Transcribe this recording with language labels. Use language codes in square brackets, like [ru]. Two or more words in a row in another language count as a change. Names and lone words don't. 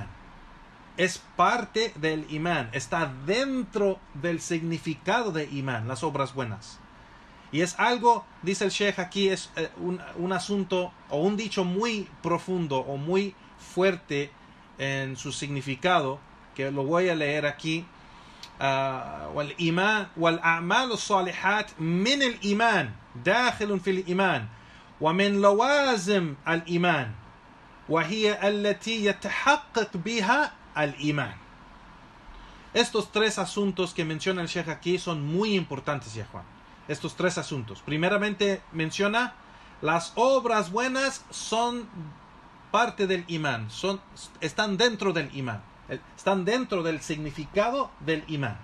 [es] Es parte del imán, está dentro del significado de imán, las obras buenas. Y es algo, dice el Sheikh aquí, es un asunto o un dicho muy profundo o muy fuerte en su significado, que lo voy a leer aquí. [ar] والإيمان والأعمال الصالحات من الإيمان داخل في الإيمان ومن لوازم الإيمان وهي التي يتحقق بها الإيمان. [es] Estos tres asuntos que menciona el Sheikh aquí son muy importantes, ya Juan. Estos tres asuntos. Primeramente menciona las obras buenas son parte del imán, están dentro del imán, están dentro del significado del imán.